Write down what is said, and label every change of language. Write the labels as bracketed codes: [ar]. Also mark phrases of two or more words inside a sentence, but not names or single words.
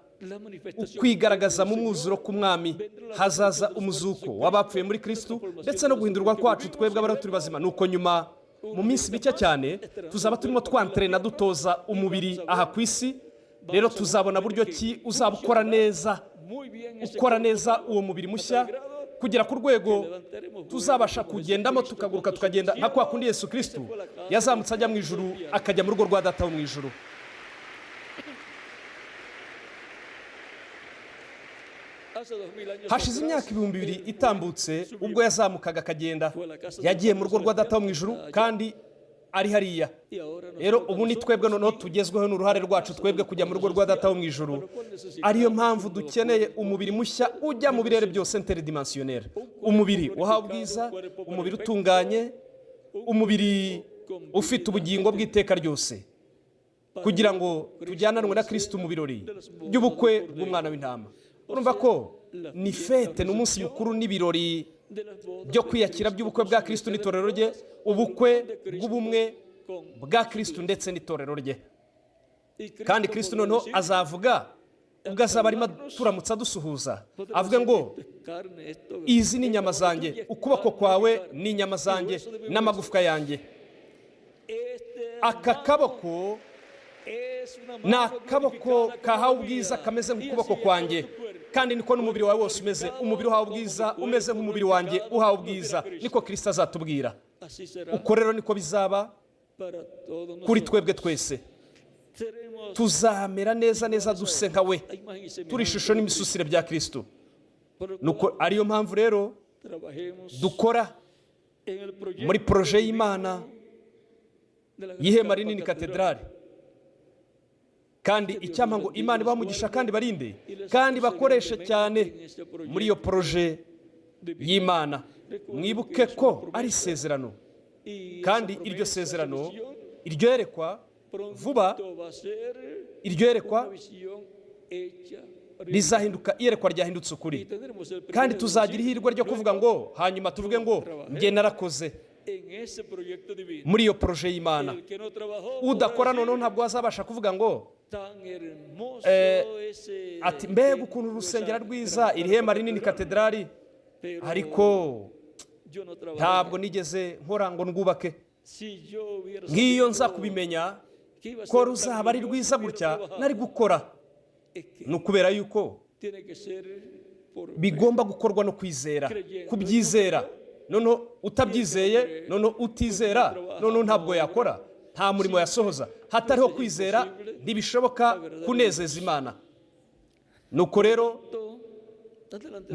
[es] la manifestación [rw] ukwigaragaza mu mwuzuro k'umwami, hazaza umuzuko w'abapfuye muri Kristo ndetse no guhindurwa kwacu twebwe abari turi bazima. Nuko nyuma mu minsi mike cyane tuzaba turimo twantrena dutoza umubiri aha ku isi. Rero tuzabona buryo ki uzaba ukora neza, [es] muy bien ese [rw] ukora neza uwo mubiri mushya kugera ku rwego [es] levantaremos [rw] tuzabasha kugendamo tukaguruka tukagenda nka kwa kundi Yesu Kristo yazamutse ajya mu ijuru akajya mu rugo rwa data wo mu ijuru. [es] hace 2000 años [rw] Hashize [es] atrás, [rw] imyaka 2000 itambutse ubwo yazamukaga akagenda, yagiye mu rugo rwa data wo mu ijuru kandi ari hariya. [es] y ahora [rw] Rero ubu ni twebwe noneho tugezweho n'uruhare rwacu twebwe kujya mu rugo rwa data wo mu ijuru. Ariyo mpamvu dukeneye umubiri mushya ujya mu birere byose interdimensionnel, umubiri uhawe ubwiza, umubiri utunganye, umubiri ufite ubugingo bw'iteka ryose, kugira ngo tujyananwe na Kristo mu birori by'ubukwe bw'umwana w'intama. Urumva ko ni fete, ni umunsi mukuru n'ibirori [es] de las bodas [rw] byo kwiyakira by'ubukwe bwa Kristo n'itorero rye, ubukwe bw'ubumwe bwa Kristo ndetse n'itorero rye. [es] y Cristo [rw] Kandi Kristo noneho azavuga ubwo azaba arimo turamutsa dusuhuza, avuga ngo [es] carne, esto [rw] izi ni inyama zanjye, ukuboko kwawe ni inyama zanjye n'amagufwa yanjye. [es] este [rw] Aka kaboko [es] es una [rw] ni akaboko kahawe ubwiza kameze nk'ukuboko kwanjye, kandi niko n'umubiri wawe wose umeze. Umubiri uhawe ubwiza umeze nk'umubiri wanjye uhawe ubwiza, niko Kristo azatubwira. [es] así será [rw] Uko rero niko bizaba [es] para todos [rw] kuri [es] nosotros. [rw] twebwe twese. [es] Seremos [rw] Tuzamera neza neza duse nka we, [es] a imagen y [rw] turi [es] semejanza [rw] ishusho n'imisusire bya Kristo. [es] por lo [rw] Nuko [es] cual [rw] ariyo mpamvu rero [es] trabajemos [rw] dukora [es] en el proyecto [rw] muri proje y'Imana [es] de la [rw] y'ihema [es] Gran [rw] rinini [es] Catedral. [rw] katedrali. Kandi icyampa ngo Imana ibamugisha kandi barinde kandi bakoreshe cyane muri iyo proje y'Imana. Mwibuke ko ari isezerano, [es] Y [rw] kandi [es] esa [rw] iryo [es] promesa, [rw] sezerano, [es] esa visión, [rw] iryo yerekwa vuba, [es] pronto va a ser [rw] iryo yerekwa [es] una visión hecha realidad. [rw] rizahinduka iyerekwa ryahindutse [es] Y [rw] ukuri, [es] tendremos el [rw] kandi [es] privilegio [rw] tuzagira [es] de [rw] ihirwe ryo kuvuga ngo hanyuma tuvuge ngo njye narakoze [es] en ese proyecto divino. [rw] muri iyo proje y'Imana. [es] El que no trabajó [rw] Udakora [es] podrá [rw] noneho [es] decir, [rw] ntabwo azabasha kuvuga ngo [es] tan hermoso ese [rw] ati mbega ukuntu urusengero rwiza, iri hema rinini katedrali, [es] pero [rw] ariko [es] yo no trabajé. [rw] ntabwo nigeze nkora ngo ndwubake. [es] Si yo hubiera [rw] Nk'iyo [es] sabido [rw] nza kubimenya [es] que iba a [rw] ko [es] ser tan [rw] ruzaba ari [es] glorioso, [rw] rwiza [es] hubiera [rw] gutya [es] trabajado. [rw] nari gukora. [es] Es que [rw] Ni ukubera yuko [es] tiene que ser por [rw] bigomba gukorwa no kwizera, kubyizera. Noneho utabyizeye, noneho utizera, noneho ntabwo yakora, nta murimo yasohoza. Hatariho kwizera ntibishoboka kunezeza Imana. Nuko rero [es] adelante